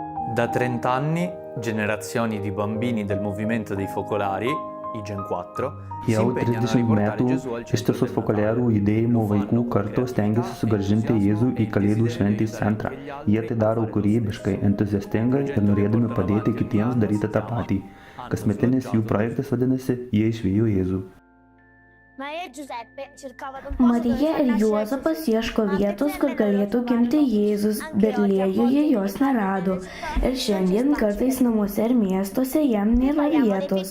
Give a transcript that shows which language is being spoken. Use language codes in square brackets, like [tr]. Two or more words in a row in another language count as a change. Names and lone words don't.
[it] Da 30 anni, generazioni di bambini del movimento dei focolari, i Gen 4, si [lt] Jau [it] impegnano a [lt] 30 [it] riportare [lt] metų [it] Gesù al centro [lt] ištisos [it] del [lt] fokuliarų [it] Natale. [lt] judėjimo [it] Lo [lt] vaikų [it] fanno con [lt] kartos stengiasi [it] creatività, [lt] sugrąžinti [it] entusiasmo [lt] Jėzų [it] e [lt] į [it] il [lt] Kalėdų [it] desiderio di [lt] šventės [it] aiutare [lt] centrą. [it] anche gli [lt] Jie [it] altri [lt] tai [it] a [lt] daro [it] fare lo [lt] kūrybiškai, [it] stesso. [lt] entuziastingai [it] Il [lt] ir [it] progetto che [lt] norėdami [it] portano [lt] padėti [it] avanti ogni [lt] kitiems [it] anno [lt] daryti [it] si [lt] tą [it] chiama [lt] patį. [it] Hanno [lt] Kasmetinis jų [it] sloggiato [lt] projektas vadinasi Jie išvijo Jėzų. Marija ir Juozapas ieško vietos, kur galėtų gimti Jėzus, Betliejuje jos nerado. Ir šiandien kartais namuose ir miestuose jam nėra vietos.